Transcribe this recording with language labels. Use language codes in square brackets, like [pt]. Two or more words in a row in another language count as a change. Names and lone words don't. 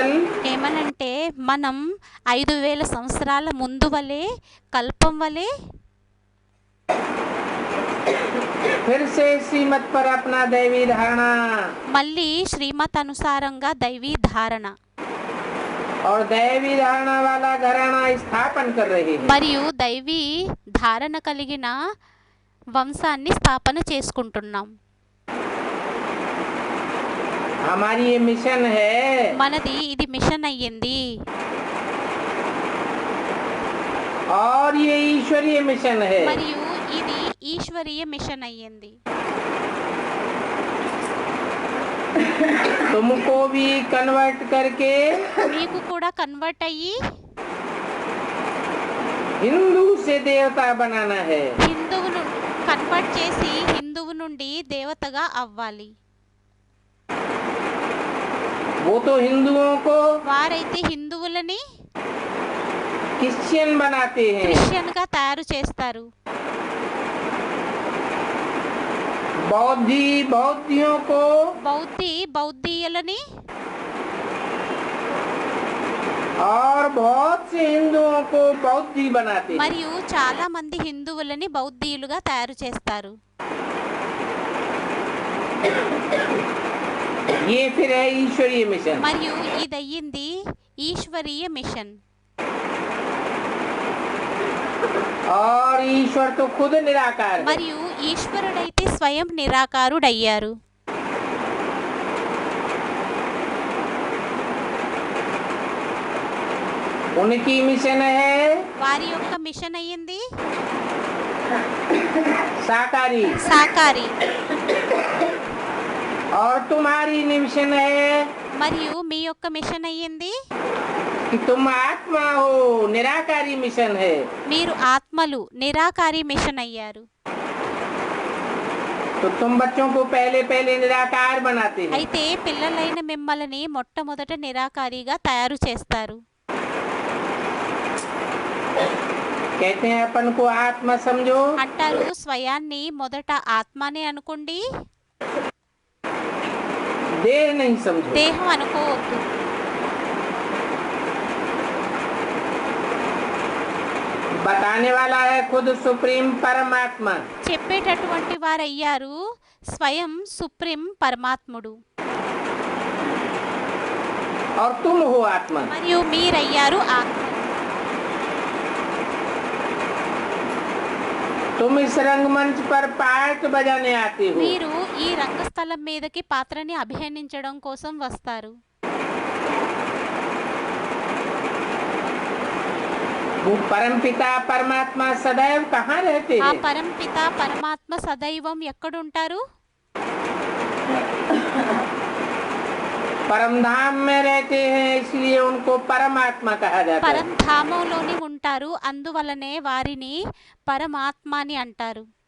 [te] ఏమనంటే మనం 5000 సంవత్సరాల ముందు వలె కల్పం వలె [hi] फिर से श्रीमत पर अपना दैवी धारणा [te] మళ్ళీ శ్రీమత్ అనుసారంగా దైవీ ధారణ [hi] और दैवी धारणा वाला घराना स्थापन कर रहे हैं। [te] మరియు దైవీ ధారణ కలిగిన వంశాన్ని స్థాపన చేసుకుంటున్నాం. [hi] हमारी ये मिशन है। [te] మనది ఇది మిషన్ అయ్యింది. [hi] और ये ईश्वरीय मिशन है। [te] మరియు ఇది ఈశ్వరీయ మిషన్ అయ్యింది. [hi] तुमको भी कन्वर्ट करके [te] మీకు కూడా కన్వర్ట్ అయ్యి [hi] हिंदू से देवता बनाना है। [te] హిందువును కన్వర్ట్ చేసి హిందువు నుండి దేవతగా అవ్వాలి. [hi] वो तो हिंदुओं को [te] వారైతే హిందువులని [hi] क्रिश्चियन बनाते हैं। [te] క్రిస్టియన్ గా తయారు చేస్తారు. [hi] बौद्धियों को [te] బౌద్ధీయులని [hi] और बहुत से हिंदुओं को बौद्धि बनाते हैं। [te] మరియు చాలా మంది హిందువులని బౌద్ధీయులుగా తయారు చేస్తారు. [hi] ये फिर है ईश्वरीय मिशन। [te] మరియు ఇదయ్యింది ఈశ్వరీయ మిషన్. [hi] और ईश्वर तो खुद निराकार है। [te] మరియు ఈశ్వరుడైతే స్వయం నిరాకారుడయ్యారు. [hi] उनकी मिशन है [te] వారి యొక్క మిషన్ అయ్యింది [hi] साकारी। [te] సాకారి. [hi] और तुम्हारी मिशन है [te] మరియు మీ యొక్క మిషన్ అయ్యింది [hi] कि तुम आत्मा हो। निराकारी मिशन है। [te] మీరు ఆత్మలు నిరాకారి మిషన్ అయ్యారు. [hi] तो तुम बच्चों को पहले पहले निराकार बनाते हैं। [te] అయితే పిల్లలైన మిమ్మల్ని మొట్టమొదట నిరాకారిగా తయారు చేస్తారు. [hi] कहते हैं अपन को आत्मा समझो। [te] అంటారు స్వయాన్ని మొదట ఆత్మనే అనుకోండి, [hi] देह नहीं समझो। [te] దేహం అనుకోవద్దు. [hi] बताने वाला है खुद सुप्रीम परमात्मा। [te] చెప్పేటటువంటి వారయ్యారు స్వయం సుప్రీం పరమాత్ముడు. [hi] और तुम हो आत्मा। [te] మరియు మీరయ్యారు ఆత్మ. [hi] तुम इस रंगमंच पर पार्ट बजाने आते हो। [te] మీరు ఈ రంగస్థలం మీదకి పాత్రని అభినయించడం కోసం వస్తారు. [hi] वो परमपिता परमात्मा सदैव कहाँ रहते [te] ఆ [hi] हैं? [te] పరంపిత పరమాత్మ సదైవం ఎక్కడుంటారు? [hi] परम धाम में रहते हैं, इसलिए उनको परमात्मा कहा जाता है। [te] పరంధామంలోని ఉంటారు, అందువలనే వారిని పరమాత్మ అని అంటారు.